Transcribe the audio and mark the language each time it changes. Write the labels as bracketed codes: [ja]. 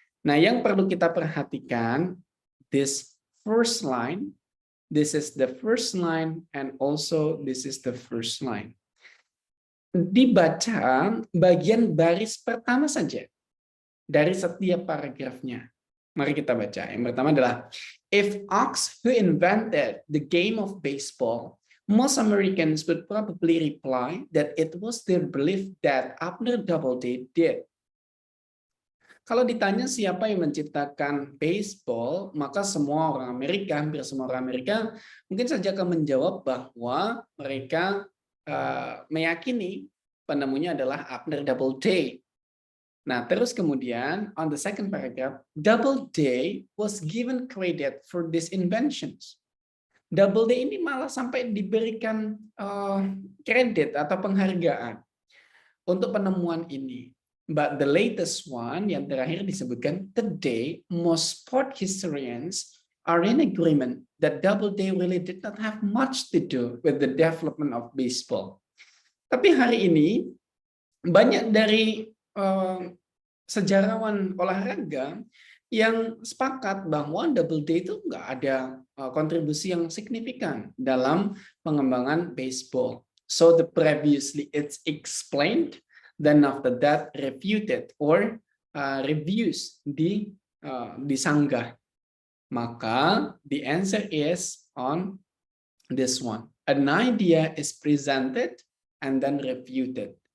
[id] Nah, yang perlu kita perhatikan, [en] this first line, this is the first line, and also this is the first line. [id] Dibaca bagian baris pertama saja dari setiap paragrafnya. Mari kita baca. Yang pertama adalah, [en] if Ox who invented the game of baseball, most Americans would probably reply that it was their belief that Abner Doubleday did. [id] Kalau ditanya siapa yang menciptakan baseball, maka semua orang Amerika, hampir semua orang Amerika, mungkin saja akan menjawab bahwa mereka meyakini penemunya adalah Abner Doubleday. Nah, terus kemudian [en] on the second paragraph, Doubleday was given credit for these inventions. [id] Doubleday ini malah sampai diberikan kredit atau penghargaan untuk penemuan ini. [en] But the latest one, [id] yang terakhir disebutkan, [en] today most sport historians are in agreement that Doubleday really did not have much to do with the development of baseball. [id] Tapi hari ini banyak dari sejarawan olahraga yang sepakat bahwa Doubleday itu nggak ada kontribusi yang signifikan dalam pengembangan baseball. [en] So the previously it's explained, then after that refuted or reviews disanggah. Maka the answer is on this one. An idea is presented and then refuted.